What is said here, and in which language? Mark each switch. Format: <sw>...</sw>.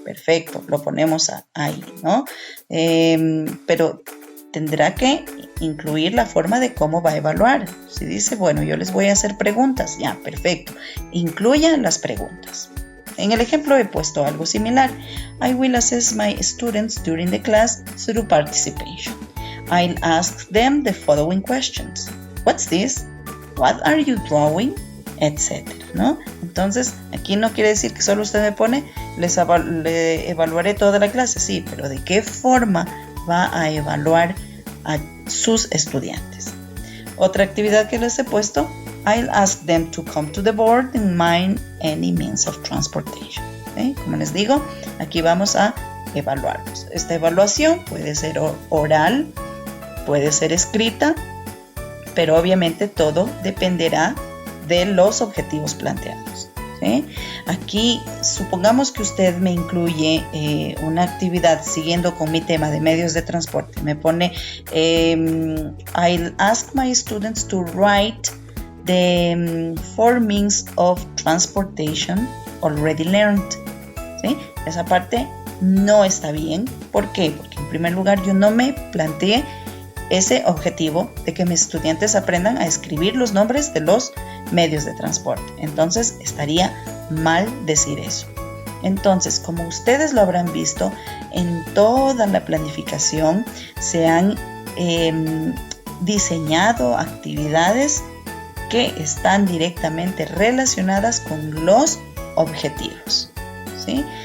<es>Perfecto, lo ponemos ahí, ¿no? Pero tendrá que incluir la forma de cómo va a evaluar. Si dice, bueno, yo les voy a hacer preguntas, ya, perfecto, incluyan las preguntas. En el ejemplo he puesto algo similar.</es> <en>I will assess my students during the class through participation. I'll ask them the following questions. What's this? What are you drawing?</en> <es>Etcétera, ¿no? Entonces, aquí no quiere decir que solo usted me pone, le evaluaré toda la clase, sí, pero ¿de qué forma va a evaluar a sus estudiantes? Otra actividad que les he puesto,</es> <en>I'll ask them to come to the board and mind any means of transportation.</en> <es>¿Sí? Como les digo, aquí vamos a evaluarlos. Esta evaluación puede ser oral, puede ser escrita, pero obviamente todo dependerá de los objetivos planteados. ¿Sí? Aquí, supongamos que usted me incluye una actividad siguiendo con mi tema de medios de transporte. Me pone,</es> <en>I'll ask my students to write the 4 means of transportation already learned.</en> <es>¿Sí? Esa parte no está bien. ¿Por qué? Porque en primer lugar yo no me planteé ese objetivo de que mis estudiantes aprendan a escribir los nombres de los medios de transporte. Entonces estaría mal decir eso. Entonces, como ustedes lo habrán visto, en toda la planificación se han diseñado actividades que están directamente relacionadas con los objetivos. ¿Sí?</es>